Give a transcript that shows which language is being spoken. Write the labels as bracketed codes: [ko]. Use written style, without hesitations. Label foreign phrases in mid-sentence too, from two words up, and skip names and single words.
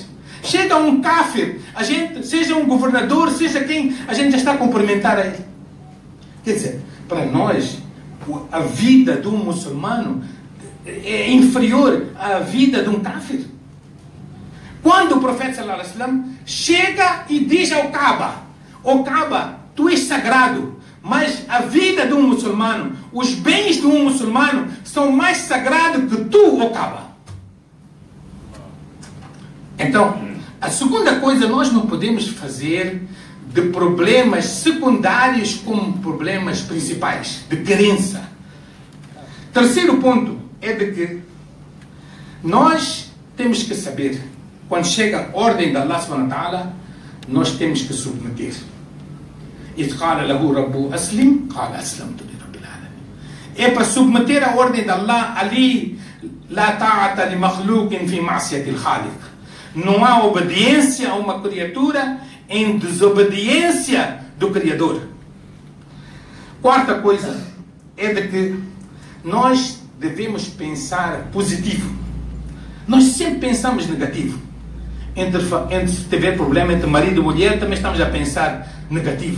[pt] Chega um kafir, a gente, seja um governador, seja quem, a gente já está a cumprimentar a ele. Quer dizer, para nós, a vida de um muçulmano é inferior à vida de um kafir. Quando o profeta [ar] صلى الله عليه وسلم [pt] chega e diz ao Kaaba: "Ó Kaaba, tu és sagrado, mas a vida de um muçulmano, os bens de um muçulmano são mais sagrados que tu, ó Kaaba." Então, a segunda coisa, nós não podemos fazer de problemas secundários como problemas principais, de crença. Terceiro ponto é de que nós temos que saber, quando chega a ordem da Allah [ar] سبحانه وتعالى, [pt] nós temos que submeter. [ar] إِذْ قَالَ لَهُ رَبُّهُ أَسْلِمْ قَالَ أَسْلَمْتُ لِرَبِّ الْعَالَمِينَ. [pt] É para submeter a ordem da Allah ali. [ar] لَا طَاعَةَ لِمَخْلُوقٍ فِي مَعْصِيَةِ الْخَالِقِ. [pt] Não há obediência a uma criatura em desobediência do Criador. Quarta coisa é de que nós devemos pensar positivo. Nós sempre pensamos negativo. Se tiver problema entre marido e mulher, também estamos a pensar negativo.